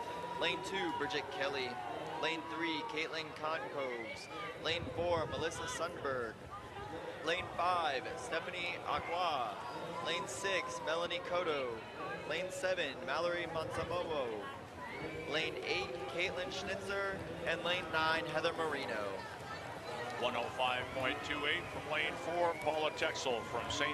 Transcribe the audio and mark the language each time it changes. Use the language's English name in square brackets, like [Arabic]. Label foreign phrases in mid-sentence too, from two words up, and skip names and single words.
[English] Lane 2, Bridget Kelly. Lane 3, Caitlin Concoves. Lane 4, Melissa Sundberg. Lane 5, Stephanie Aqua. Lane 6, Melanie Cotto. Lane 7, Mallory Monsamovo. Lane 8, Caitlin Schnitzer. And lane 9, Heather Marino. 105.28 from lane 4, Paula Texel from St.